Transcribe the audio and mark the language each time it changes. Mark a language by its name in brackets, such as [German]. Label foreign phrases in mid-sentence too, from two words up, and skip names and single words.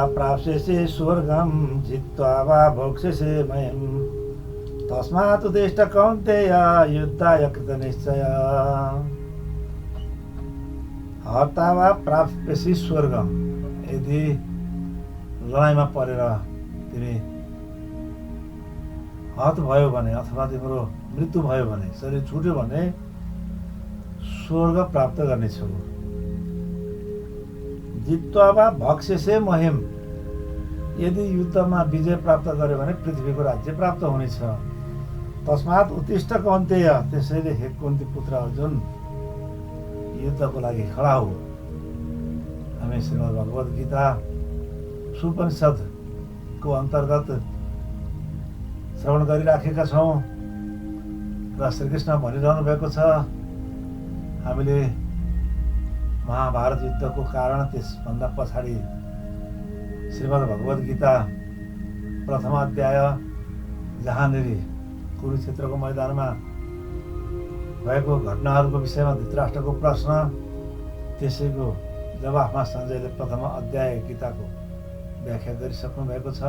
[Sanskrit] प्राप्स्यसे स्वर्गं जित्वा वा भोक्ष्यसे मयम् तस्मात् उत्तिष्ठ कौन्तेय युद्धाय कृतनिश्चय हर्ता वा प्राप्स्यसि स्वर्गम। [Nepali] यदि लडाइँमा परेर तिमी हत भयो भने अथवा तिम्रो मृत्यु भयो भने, शरीर छुट्यो भने स्वर्ग प्राप्त गर्नेछौ। [Sanskrit] जित्वा वा भक्ष्यसे मह्यम। [Nepali] यदि युद्धमा विजय प्राप्त गर्यो भने पृथ्वीको राज्य प्राप्त हुनेछ। [Sanskrit] तस्मात् उत्तिष्ठ कौन्तेय। [Nepali] त्यसैले हे कुन्ती पुत्र अर्जुन, युद्धको लागि खडा हो। हामी श्रीमद् भगवद गीता सुपनिषदको अन्तर्गत श्रवण गरिराखेका छौँ र श्रीकृष्ण भनिरहनु भएको छ हामीले महाभारत युद्धको कारण त्यसभन्दा पछाडि श्रीमद् भगवद गीता प्रथम अध्याय जहाँनिर कुरुक्षेत्रको मैदानमा भएको घटनाहरूको विषयमा धृतराष्ट्रको प्रश्न, त्यसैको जवाफमा सञ्जयले प्रथम अध्याय गीताको व्याख्या गरिसक्नु भएको छ।